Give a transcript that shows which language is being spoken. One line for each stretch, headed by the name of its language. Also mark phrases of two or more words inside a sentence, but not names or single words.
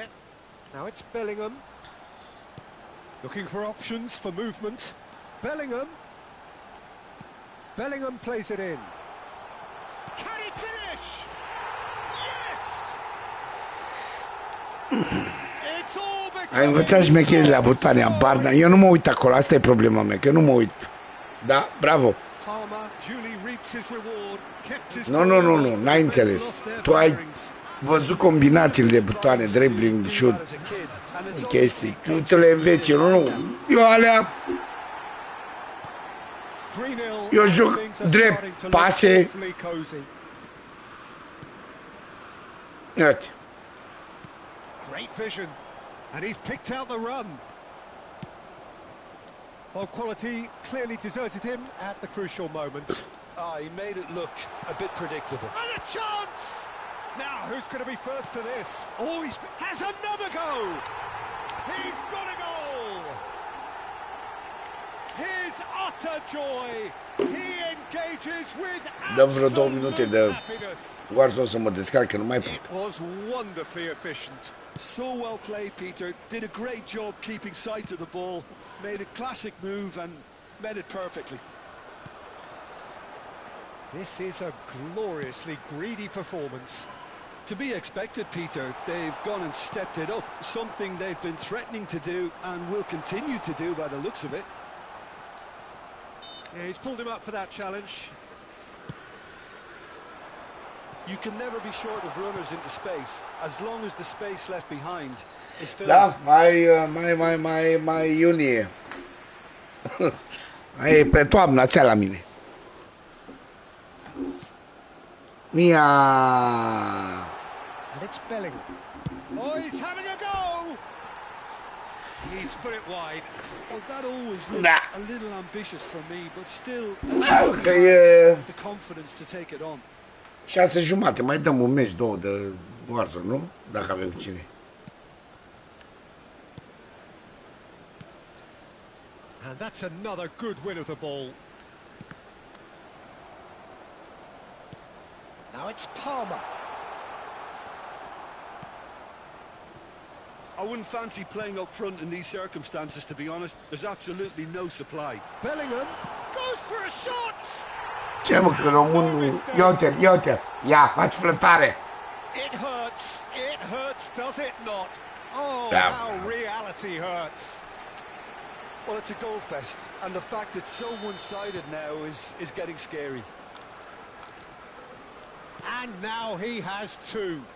English: Now it's Bellingham. Looking for options for movement. Bellingham. Bellingham plays it in. Can he finish? Yes! It's all
Romanian: Ai învățat șmecherile la Botania, Barna. Eu nu mă uit acolo, asta e problema mea, că eu nu mă uit. Da, bravo. Nu, n-ai înțeles. Tu ai văzut combinațiile de butoane,
English: dribbling, shoot,
Romanian: chestii. Tu te le înveți, eu eu alea... Eu joc drept, pase. Iată.
English: Great vision, and he's picked out the run. Well, quality clearly deserted him at the crucial moment. He made it look a bit predictable. And a chance! Now, who's going to be first to this? Oh, he has another go! He's got a goal! His utter joy! He engages with
Romanian: Dăm vreo 2 minute
English: absolute
Romanian: de
English: happiness.
Romanian: Warzone să mă descarc, că nu mai pot.
English: It was wonderfully efficient. So well played, Peter. Did a great job keeping sight of the ball. Made a classic move and met it perfectly. This is a gloriously greedy performance. To be expected, Peter. They've gone and stepped it up, something they've been threatening to do and will continue to do by the looks of it. Yeah, he's pulled him up for that challenge. You can never be short of runners into space, as long as the space left behind is filled.
Romanian: Da, mai iunie. Mai e pe toamnă cea la mine. Mia!
English: And it's Bellingham. Oh, he's having a go! He's put it wide. Well, that always looked Nah. a little ambitious for me, but still,
Romanian: Că e
English: the confidence to take it on.
Romanian: 6:30, mai dăm un meci, 2 de Warzone, nu? Dacă avem cine.
English: And that's another good win of the ball. Now it's Palmer. I wouldn't fancy playing up front in these circumstances, to be honest. There's absolutely no supply. Bellingham goes for a shot!
Romanian: Ce mă, că românul... Ia uite, ia, faci flătare.
English: It hurts, does it not? Oh, Yeah. how reality hurts. Well, it's a goal fest, and the fact it's so one-sided now is getting scary. And now he has two.